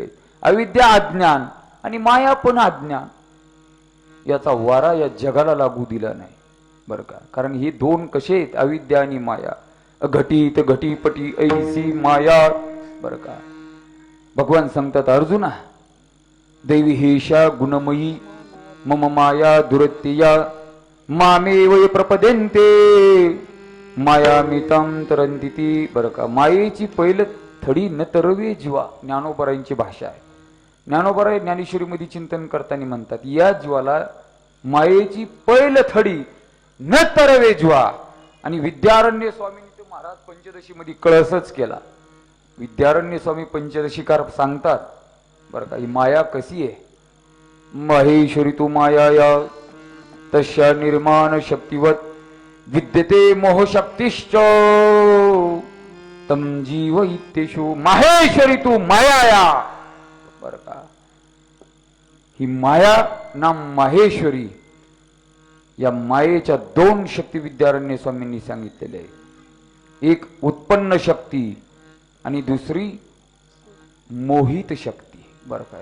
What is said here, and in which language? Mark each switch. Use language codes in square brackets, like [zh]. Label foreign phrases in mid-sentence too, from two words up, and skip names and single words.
[mr] अविद्या अज्ञान आणि माया पण अज्ञान. याचा वारा या जगाला लागू दिला नाही बरं का. कारण हे दोन कसे आहेत? अविद्या आणि माया. घटीत घटीपटी ऐसी माया बरं का. भगवान सांगतात, अर्जुना [sa] दैवी हेशा गुणमयी मम माया दुरत्या मामेव प्रपदेन्ते मायामितां तरंती. [mr] बरं का, मायेची पहिलं थडी न तरवे जीवा, ज्ञानोबारांची भाषा आहे. ज्ञानोबाराय ज्ञानेश्वरीमध्ये चिंतन करताना म्हणतात, या जीवाला मायेची पहिलं थडी न तरवे जीवा. आणि विद्यारण्य स्वामींनी तर महाराज पंचदशी मध्ये कळसच केला. विद्यारण्य स्वामी पंचदशीकार सांगतात बरं का, ही माया कशी आहे? [sa] महेश्वरी तू माया तशा निर्माण शक्तिवत विद्यते मोहशक्तिश्च तम जीव इत्येषु. माहेश्वरी तू माया [mr] बरं का. ही माया ना माहेश्वरी, या मायेच्या दोन शक्ती विद्यारण्य स्वामींनी सांगितलेले आहे. एक उत्पन्न शक्ती आणि दुसरी मोहित शक्ती बरं का.